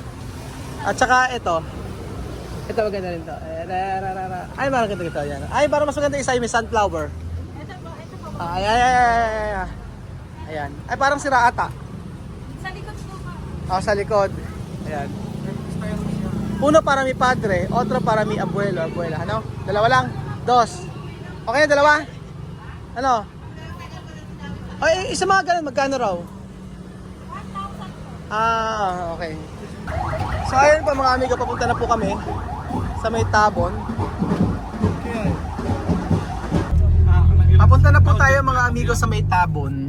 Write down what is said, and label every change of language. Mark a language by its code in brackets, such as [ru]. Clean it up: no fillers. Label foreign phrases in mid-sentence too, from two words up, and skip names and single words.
[tl] At saka ito. Ito maganda rin to. Ay, parang ganda ito. Ayan. Ay, parang mas maganda isa yung may sunflower. Ayan. Ay, parang sira ata. Sa likod po ba? Sa likod. Ayan. [es] Uno para mi padre, otro para mi abuelo, abuela. [tl] Ano? Dalawa lang? 2. Okay, dalawa? Ano? Ay, isa mga ganun, magkano raw? 1,000 po. Okay. So, ayun pa mga amigo, papunta na po kami sa may Tabon. Papunta na po tayo mga amigo sa may Tabon.